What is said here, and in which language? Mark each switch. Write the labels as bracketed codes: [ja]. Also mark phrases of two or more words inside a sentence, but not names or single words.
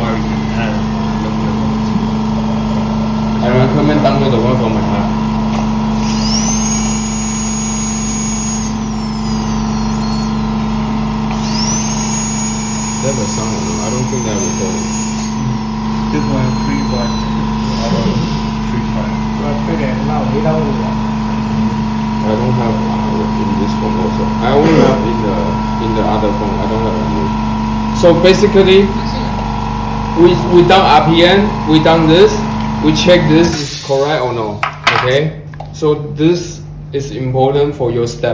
[en] I recommend download the one from my heart. There's a sound. I don't think that recording. This one free version. Free file. [my] သူကတွေ့တယ်နောက်၄တောင်းလို့ပေါ့ [en] I don't have in this phone also. I only have in the other phone. I don't have any. So basically, we done RPM, we done this, we check this is correct or no. Okay. So this is important for your step.